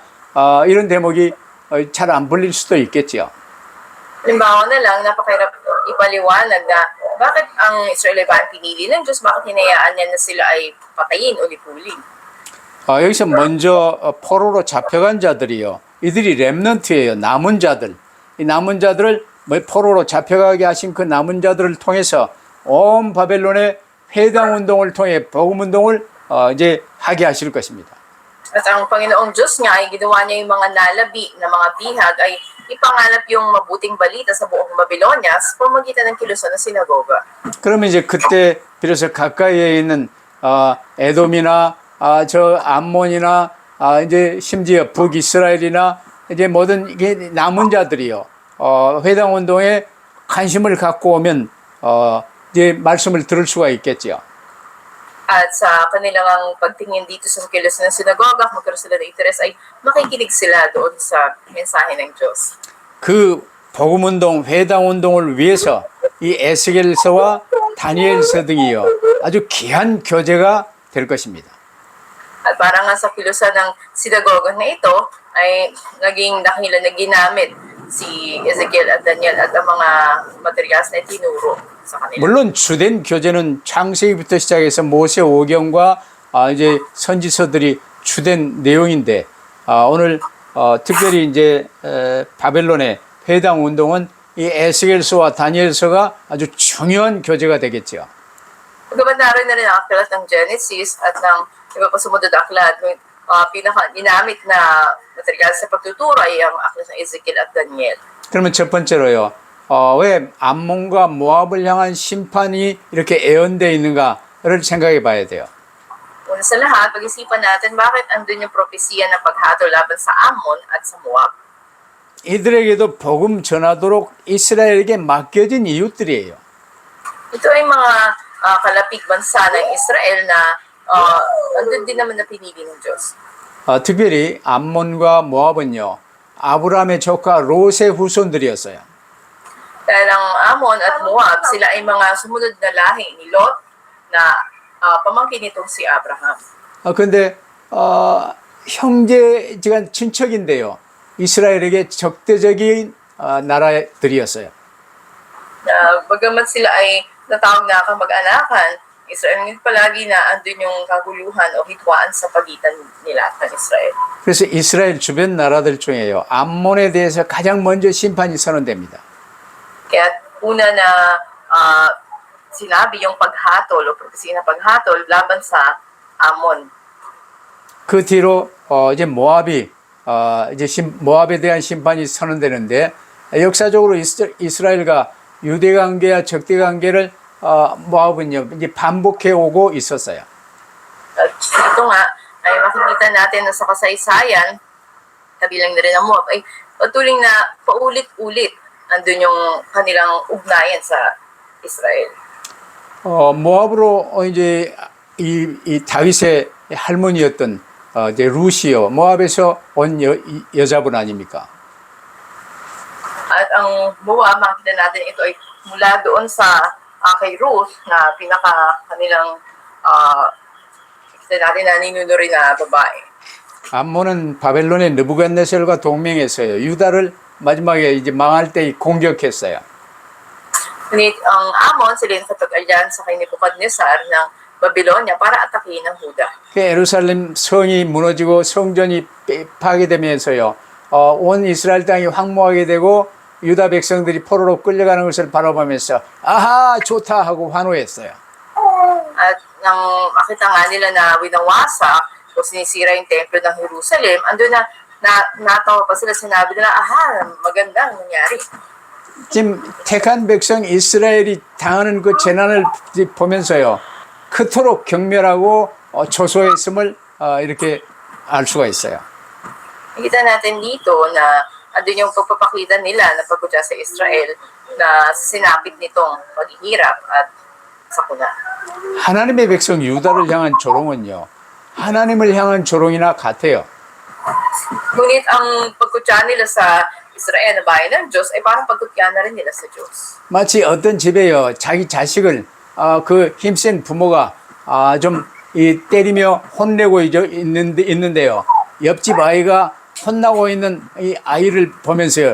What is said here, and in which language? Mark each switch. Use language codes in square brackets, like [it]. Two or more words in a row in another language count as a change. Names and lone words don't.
[ko] 이런 대목이 잘 안 풀릴 수도 있겠죠. [tl] Halimbawa na lang, napakahirap ipaliwanag na bakit ang Israel ba ang pinili ng Diyos, bakit hinayaan niya na sila ay patayin o lipuling. [ko] 여기서 먼저 포로로 잡혀간 자들이요. 이들이 렘넌트예요. 남은 자들. 이 남은 자들을 포로로 잡혀가게 하신 그 남은 자들을 통해서 온 바벨론의 회당 운동을 통해 복음 운동을 이제 하게 하실 것입니다. [tl] At ang Panginoong Diyos nga ay ginawa niya yung mga nalabi na mga bihag ay ipangalap yung mabuting balita sa buong Babylonia sa pamamagitan ng kilusan ng sinagoga. [ko] 그러면 이제 그때 비로소 가까이에 있는 에돔이나 저 암몬이나 이제 심지어 북이스라엘이나 이제 모든 이게 남은 자들이요. 회당 운동에 관심을 갖고 오면 이제 말씀을 들을 수가 있겠죠. [tl] At sa kanilang pagtingin dito sa kilusan ng sinagoga, magkaroon sila ng interes ay makikinig sila doon sa mensahe ng Diyos. [ko] 그 복음 운동, 회당 운동을 위해서 이 에스겔서와 다니엘서 등이요. 아주 귀한 교재가 될 것입니다. [tl] At para nga sa kilusan ng sinagoga na ito ay naging dahilan na ginamit si Ezekiel at Daniel at ang mga materials na tinuro sa kanila. [ko] 물론 주된 교재는 창세기부터 시작해서 모세 오경과 이제 선지서들이 주된 내용인데 오늘 특별히 이제 바벨론의 회당 운동은 이 에스겔서와 다니엘서가 아주 중요한 교재가 되겠죠. [tl] Pagkabat naroon na rin ang aklat ng Genesis at ng iba pa sumunod na aklat, ginamit na material sa pagtuturo ay ang aklat ng Ezekiel at Daniel. [ko] 그러면 첫 번째로요. 왜 암몬과 모압을 향한 심판이 이렇게 예언되어 있는가를 생각해 봐야 돼요. [tl] Una sa lahat, pag-isipan natin bakit andun yung propesiya ng paghatol laban sa Ammon at sa Moab. [ko] 이들에게도 복음 전하도록 이스라엘에게 맡겨진 이웃들이에요. [tl] Ito ay mga kalapig bansa ng Israel na andun din naman na pinili ng Diyos. [ko] 특별히 암몬과 모압은요. 아브라함의 조카 롯의 후손들이었어요. [tl] Dahil ang Ammon at Moab, sila ay mga sumunod na lahi ni Lot na pamangkin nitong si Abraham. [ko] 근데 형제지간 친척인데요. 이스라엘에게 적대적인 나라들이었어요. [tl] Bagamat sila ay natawag na kamag-anakan, Israel ngunit palagi na andun yung kaguluhan o hitwaan sa pagitan nila at Israel. [ko] 그래서 이스라엘 주변 나라들 중에요. 암몬에 대해서 가장 먼저 심판이 선언됩니다. [tl] Kaya una na sinabi yung paghatol o propesiya na paghatol laban sa Ammon. [ko] 그 뒤로 이제 모압이 이제 모압에 대한 심판이 선언되는데 역사적으로 이스라엘과 유대 관계와 적대 관계를 모압은요 이제 반복해 오고 있었어요. [tl] At ito nga ay makikita natin na sa kasaysayan, kabilang na rin ang Moab, ay patuloy na paulit-ulit andun yung kanilang ugnayan sa Israel. [ko] 모압으로 이제 이 다윗의 할머니였던 이제 루시요 모압에서 온 여자분 아닙니까? [tl] At ang Moab, makikita natin ito ay mula doon sa kay Ruth na pinaka kanilang makikita natin na ninunuri na babae. [ko] 암몬은 바벨론의 느부갓네살과 동맹해서요 유다를 마지막에 이제 망할 때 공격했어요. [tl] Ngunit ang Ammon, sila yung kapag-alyansa kay Nebuchadnezzar ng Babylonia para atakihin ang Huda. [ko] 예루살렘 성이 무너지고 성전이 파괴되면서요 온 이스라엘 땅이 황무하게 되고 유다 백성들이 포로로 끌려가는 것을 바라보면서 아하 좋다 하고 환호했어요. [tl] At nang makita nga nila na winawasak o sinisira yung templo ng Jerusalem, andun natawa pa sila, sinabi nila, aha, magandang nangyari. [ko] 지금 택한 백성 이스라엘이 당하는 그 재난을 보면서요. 그토록 경멸하고 조소했음을 이렇게 알 수가 있어요. [tl] Nakita natin dito na andun yung pagpapakita nila na pagkutya sa Israel na sinapit nitong paghihirap at sakuna. [ko] 하나님의 백성 유다를 향한 조롱은요. 하나님을 향한 조롱이나 같아요. [tl] Ngunit ang pagkutya nila sa Israel na bayan ng Diyos ay parang pagkutya na rin nila sa Diyos. [ko] 마치 어떤 집에요. 자기 자식을 그 힘센 부모가 좀 때리며 혼내고 있는데요. 옆집 아이가 혼나고 있는 이 아이를 보면서요.